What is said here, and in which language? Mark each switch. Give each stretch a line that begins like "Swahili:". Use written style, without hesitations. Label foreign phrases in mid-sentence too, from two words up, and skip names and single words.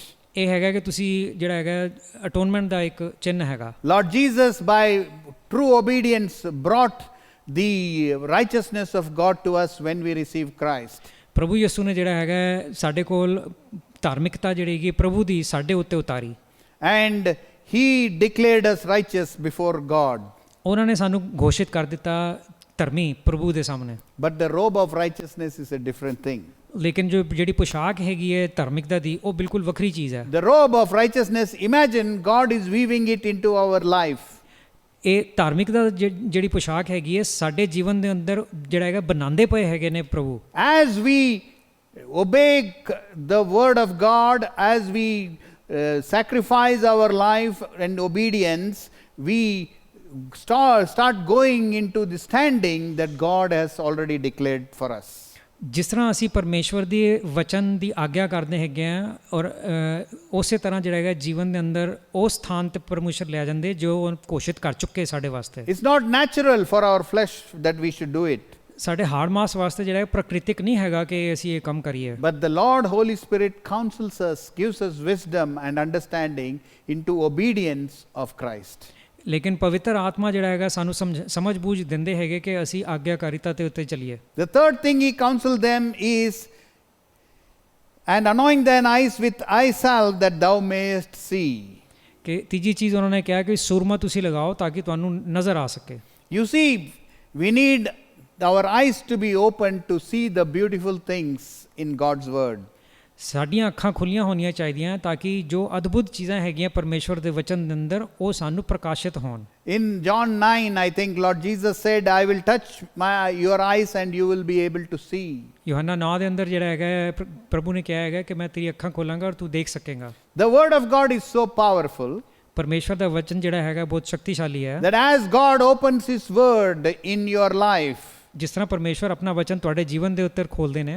Punjabi: ਇਹ ਹੈਗਾ ਕਿ ਤੁਸੀਂ ਜਿਹੜਾ ਹੈਗਾ ਅਟੋਨਮੈਂਟ ਦਾ ਇੱਕ ਚਿੰਨ੍ਹ ਹੈਗਾ।
English: Lord Jesus, by true obedience, brought the righteousness of God to us when we receive Christ.
Punjabi: ਪ੍ਰਭੂ ਯਿਸੂ ਨੇ ਜਿਹੜਾ ਹੈਗਾ ਸਾਡੇ ਕੋਲ ਧਾਰਮਿਕਤਾ ਜਿਹੜੀ ਹੈਗੀ ਪ੍ਰਭੂ ਦੀ ਸਾਡੇ ਉੱਤੇ ਉਤਾਰੀ।
English: And He declared us righteous before God.
Punjabi: ਉਹਨਾਂ ਨੇ ਸਾਨੂੰ ਘੋਸ਼ਿਤ ਕਰ ਦਿੱਤਾ ਧਰਮੀ ਪ੍ਰਭੂ ਦੇ ਸਾਹਮਣੇ।
English: But the robe of righteousness is a different thing.
Punjabi: ਲੇਕਿਨ ਜਿਹੜੀ ਪੁਸ਼ਾਕ ਹੈਗੀ ਹੈ ਧਾਰਮਿਕਤਾ ਦੀ ਉਹ ਬਿਲਕੁਲ ਵੱਖਰੀ ਚੀਜ਼ ਹੈ।
English: The robe of righteousness, imagine God is weaving it into our life.
Punjabi: ਇਹ ਧਾਰਮਿਕਤਾ ਜਿਹੜੀ ਪੁਸ਼ਾਕ ਹੈਗੀ ਹੈ ਸਾਡੇ ਜੀਵਨ ਦੇ ਅੰਦਰ ਜਿਹੜਾ ਹੈਗਾ ਬਣਾਉਂਦੇ ਪਏ ਹੈਗੇ ਨੇ ਪ੍ਰਭੂ।
English: As we obey the word of God, as we sacrifice our life and obedience, we start going into the standing that God has already declared for us.
Punjabi: ਜਿਸ ਤਰ੍ਹਾਂ ਅਸੀਂ ਪਰਮੇਸ਼ਵਰ ਦੇ ਵਚਨ ਦੀ ਆਗਿਆ ਕਰਦੇ ਹੈਗੇ ਆ ਔਰ ਉਸੇ ਤਰ੍ਹਾਂ ਜਿਹੜਾ ਹੈਗਾ ਜੀਵਨ ਦੇ ਅੰਦਰ ਉਸ ਸਥਾਨ ਤੇ ਪਰਮੇਸ਼ਰ ਲੈ ਜਾਂਦੇ ਜੋ ਉਹ ਘੋਸ਼ਿਤ ਕਰ ਚੁੱਕੇ ਸਾਡੇ ਵਾਸਤੇ।
English: It's not natural for our flesh that we should do it.
Punjabi: ਸਾਡੇ ਹਾਰਡ ਮਾਸ ਵਾਸਤੇ ਜਿਹੜਾ ਪ੍ਰਕਿਰਤਿਕ ਨਹੀਂ ਹੈਗਾ ਕਿ ਅਸੀਂ ਇਹ ਕੰਮ ਕਰੀਏ।
English: But the Lord Holy Spirit counsels us, gives us wisdom and understanding into obedience of Christ.
Punjabi: ਲੇਕਿਨ ਪਵਿੱਤਰ ਆਤਮਾ ਜਿਹੜਾ ਹੈਗਾ ਸਾਨੂੰ ਸਮਝ ਬੂਝ ਦਿੰਦੇ ਹੈਗੇ ਕਿ ਅਸੀਂ ਆਗਿਆਕਾਰੀਤਾ ਤੇ ਉੱਤੇ ਚੱਲੀਏ।
English: The third thing He counseled them is, and anoint thine eyes with eye salve that thou mayest see.
Punjabi: ਕਿ ਤੀਜੀ ਚੀਜ਼ ਉਹਨਾਂ ਨੇ ਕਿਹਾ ਕਿ ਸੂਰਮਾ ਤੁਸੀਂ ਲਗਾਓ ਤਾਂ ਕਿ ਤੁਹਾਨੂੰ ਨਜ਼ਰ ਆ ਸਕੇ।
English: You see, we need our eyes to be open to see the beautiful things in God's word.
Punjabi: ਸਾਡੀਆਂ ਅੱਖਾਂ ਖੁੱਲੀਆਂ ਹੋਣੀਆਂ ਚਾਹੀਦੀਆਂ ਤਾਂ ਕਿ ਜੋ ਅਦਭੁਤ ਚੀਜ਼ਾਂ ਹੈਗੀਆਂ ਪਰਮੇਸ਼ਵਰ ਦੇ ਵਚਨ ਦੇ ਅੰਦਰ ਉਹ ਸਾਨੂੰ ਪ੍ਰਕਾਸ਼ਿਤ ਹੋਣ।
English: In John 9, I think Lord Jesus said, I will touch your eyes and you will be able to see.
Punjabi: ਯੋਹੰਨਾ 9 ਦੇ ਅੰਦਰ ਜਿਹੜਾ ਹੈਗਾ ਪ੍ਰਭੂ ਨੇ ਕਿਹਾ ਹੈਗਾ ਕਿ ਮੈਂ ਤੇਰੀ ਅੱਖਾਂ ਖੋਲਾਂਗਾ ਔਰ ਤੂੰ ਦੇਖ ਸਕੇਂਗਾ।
English: The word of God is so powerful
Punjabi: ਪਰਮੇਸ਼ਵਰ ਦਾ ਵਚਨ ਜਿਹੜਾ ਹੈਗਾ ਬਹੁਤ ਸ਼ਕਤੀਸ਼ਾਲੀ ਹੈ।
English: that as God opens His word in your life,
Punjabi: ਜਿਸ ਤਰ੍ਹਾਂ ਪਰਮੇਸ਼ਵਰ ਆਪਣਾ ਵਚਨ ਤੁਹਾਡੇ ਜੀਵਨ ਦੇ ਉੱਤੇ ਖੋਲਦੇ ਨੇ